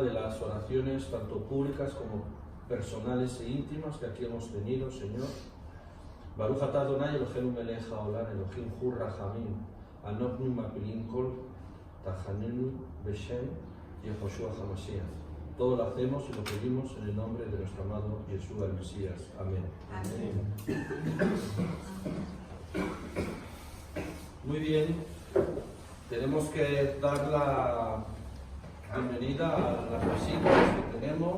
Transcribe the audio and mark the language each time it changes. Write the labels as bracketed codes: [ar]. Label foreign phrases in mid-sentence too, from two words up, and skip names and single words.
[es] de las oraciones, tanto públicas como personales e íntimas que aquí hemos tenido, Señor. [he] ברוך אתה אדוני אלוהינו מלך העולם, אלוהים הוא רחמים, אנחנו מפילים כל תחנונינו בשם יהושע המשיח. [es] Todo lo hacemos y lo pedimos en el nombre de nuestro amado Yeshua el Mesías. Amén. Amén. Muy bien, tenemos que dar la bienvenida a las visitas que tenemos.